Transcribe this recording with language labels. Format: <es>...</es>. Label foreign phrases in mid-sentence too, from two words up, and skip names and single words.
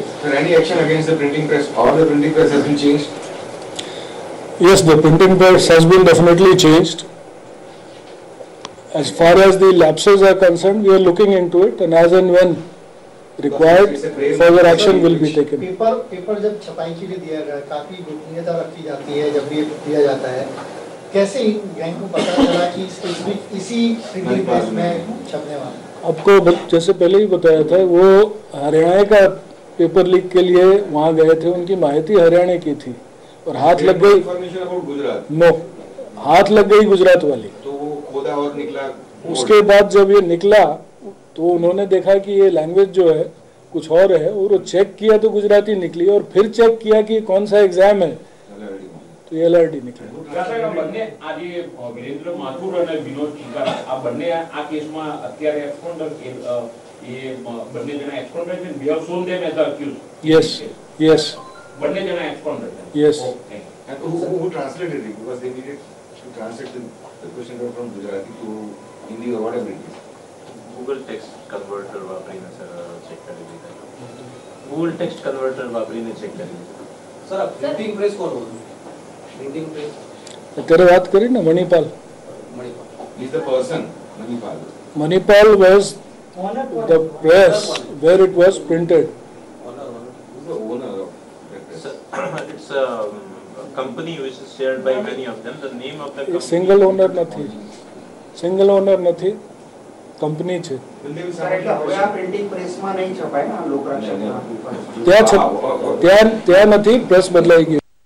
<en>Sir, any action against the printing press or the printing press has been changed? Yes, the printing press has been definitely changed. As far as the lapses are concerned, we are looking into it, and as and when required, further action will be taken.</en> <hi>पेपर जब छपाई के लिए दिया गया, काफी गोपनीयता रखी जाती है जब ये दिया जाता है. कैसे गैंग को पता चला कि इसी प्रिंटिंग प्रेस में छपने वाला? आपको जैसे पहले ही बताया था, वो हरियाणा का पेपर लीक के लिए वहाँ गए थे. उनकी माहिती हरियाणा की थी और हाथ लग गई. नो, हाथ लग गई गुजरात वाली. तो वो खोदा और निकला. उसके बाद जब ये निकला तो उन्होंने देखा कि ये लैंग्वेज जो है कुछ और है, और वो चेक किया तो गुजराती निकली, और फिर चेक किया कि कौन सा एग्जाम है तो ये LRD निकला.</hi> <gu>વિરેન્દ્ર માથુર અને વિનોદ ચિકારા આ બંને આ કેસમાં અત્યારે એક્સપોન્ડર એ બંને જણા એક્સપોન્ડર છે.</gu> <en>We have shown them as the accused. Yes. બંને જણા એક્સપોન્ડર છે. Yes. And who translated it, because they needed to translate the question from Gujarati to Hindi or whatever it is. Google text converter</en> <gu>વાપરીને સર ચેક કરી લીધા.</gu> <en>Google text converter</en> <gu>વાપરીને ચેક કરી લીધા. સર પ્રિન્ટિંગ પ્રેસ કોણ હતું? પ્રિન્ટિંગ પ્રેસ અત્યારે વાત કરી ને મણિપાલ.</gu> <en>He's the person, Manipal. Manipal was the press where it was printed. Who's the owner of that press? It's a company which is shared by many of them. The name of the company.</en> <gu>સિંગલ ઓનર નથી, કંપની છે. પ્રિન્ટિંગ પ્રેસમાં નહીં છપાય ને લોકરા ત્યાં નથી, પ્રેસ બદલાઈ ગઈ.</gu>